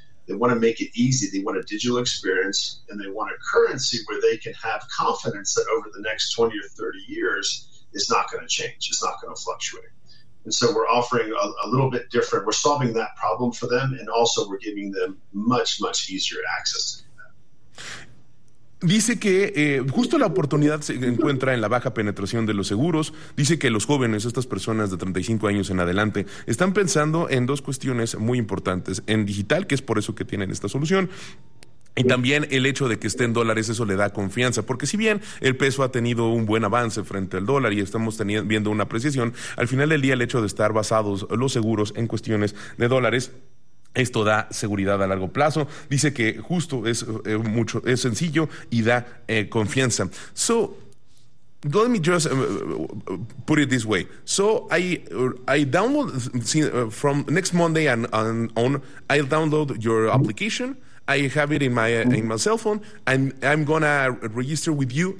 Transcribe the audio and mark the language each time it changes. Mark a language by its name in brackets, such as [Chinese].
[English] They want to make it easy. They want a digital experience, and they want a currency where they can have confidence that over the next 20 or 30 years, it's not going to change. It's not going to fluctuate. And so we're offering a little bit different. We're solving that problem for them, and also we're giving them much, much easier access to that. [Spanish] Dice que justo la oportunidad se encuentra en la baja penetración de los seguros. Dice que los jóvenes, estas personas de 35 años en adelante, están pensando en dos cuestiones muy importantes: en digital, que es por eso que tienen esta solución, y también el hecho de que esté en dólares. Eso le da confianza, porque si bien el peso ha tenido un buen avance frente al dólar y estamos viendo una apreciación, al final del día el hecho de estar basados los seguros en cuestiones de dólares, esto da seguridad a largo plazo. Dice que justo es sencillo y da confianza. [English] So let me just put it this way. So I download from next Monday and on, I'll download your application. I have it in my cell phone, and I'm gonna register with you.